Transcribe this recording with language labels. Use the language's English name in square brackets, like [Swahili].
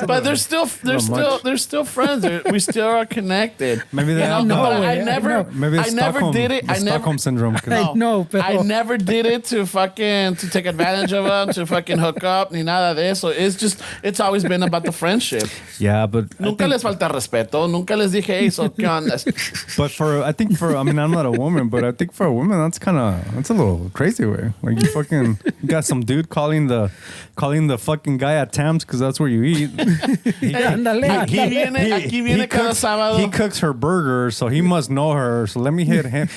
[English] But they're still friends. We still are connected. Maybe they I Maybe it's never did it. Stockholm syndrome. I never did it to take advantage of them, to fucking hook up, [Spanish] ni nada de eso. [English] It's always been about the friendship. Yeah, but [Spanish] Nunca les falta respeto. Nunca les dije, [English] hey, so [Spanish] ¿qué onda? [English] But I mean, I'm not a woman, but I think for a woman, that's a little crazy way. Like you fucking got some dude calling the fucking guy at Tam's because that's where you eat. [Spanish] Aquí viene cada sábado. [English] He cooks her burger, so he must know her. So let me hit him.